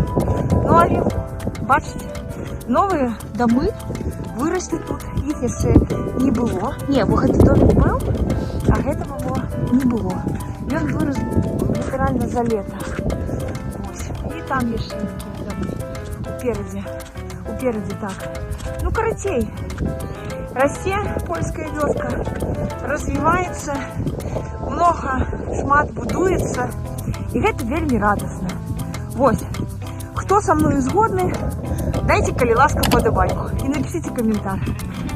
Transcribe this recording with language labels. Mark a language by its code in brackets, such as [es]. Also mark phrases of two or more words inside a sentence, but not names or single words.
[uk] Ну, але, бачите, нові доми виросли тут, їх ще не було. Ні, бо цей домик був, а цього не було. Він вирос літерально за літо. Ось. І там є ще які доми. Упереді Упереди так. Ну, карацей. [be] Расце польская вёска, развіваецца, много шмат будуецца, і гэта вельмі радасна. Вось, хто са мною згодны, дайце, калі ласка, падабайку і напишите каментар.